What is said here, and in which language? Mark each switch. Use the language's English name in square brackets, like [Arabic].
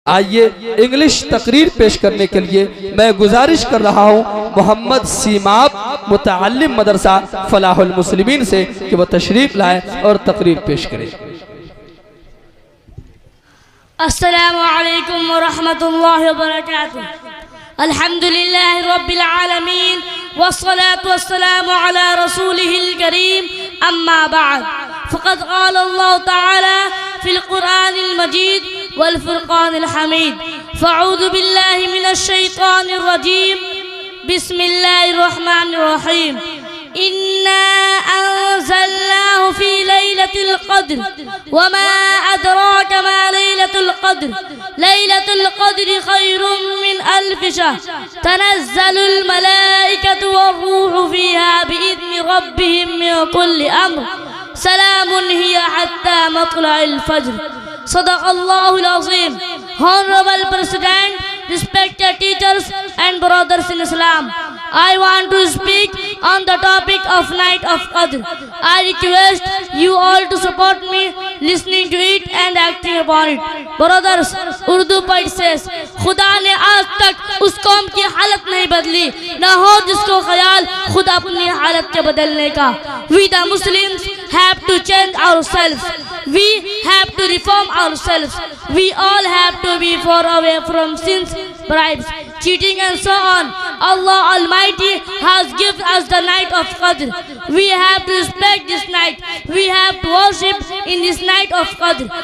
[Urdu] آئیے انگلش تقریر پیش کرنے کے لیے میں گزارش کر رہا ہوں محمد سیماب متعلم مدرسہ فلاح المسلمین سے کہ وہ تشریف لائے اور تقریر پیش کرے۔ [Arabic] السلام علیکم ورحمۃ اللہ وبرکاتہ۔ الحمدللہ رب العالمین والصلاة والسلام على رسوله الكريم اما بعد فقد قال الله تعالى في القرآن المجيد والفرقان الحميد فاعوذ بالله من الشيطان الرجيم بسم الله الرحمن الرحيم إنا أنزلناه في ليلة القدر وما أدراك ما ليلة القدر ليلة القدر خير من 1000 شهر تنزل الملائكة والروح فيها بإذن ربهم من كل أمر سلام هي حتى مطلع الفجر صدق الله العظيم. [English] Honorable President, respected teachers and brothers in Islam, I want to speak on the topic of Night of Qadr. I request you all to support me listening to it and acting upon it. Brothers, Urdu poet says, [Urdu] خدا نے آج تک اس قوم کی حالت نہیں بدلی نہ ہو جس کو خیال خود اپنی حالت کے بدلنے کا. [English] We the Muslims have to change ourselves. We have to reform ourselves. We all have to be far away from sins, bribes, cheating and so on. Allah Almighty has given us the night of Qadr. We have to respect this night. We have to worship in this night of Qadr.